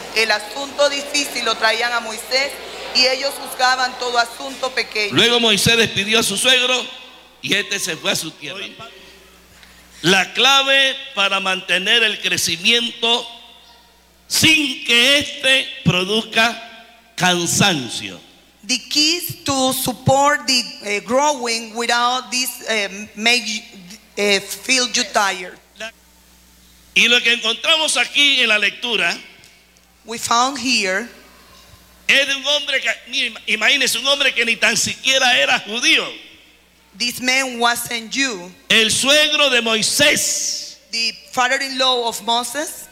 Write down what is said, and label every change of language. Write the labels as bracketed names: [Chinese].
[Spanish] El asunto difícil lo traían a Moisés y ellos juzgaban todo asunto pequeño. Luego Moisés despidió a su suegro y este se fue a su tierra. La clave para mantener el crecimiento sin que este produzca cansancio. [English] The keys to support the growing without this make feel you tired. [Spanish] Y lo que encontramos aquí en la lectura, [English] we found here, [Spanish] es de un hombre que, imagínese, un hombre que ni tan siquiera era judío. [English] This man wasn't Jew. [Spanish] El suegro de Moisés. [English] The father-in-law of Moses.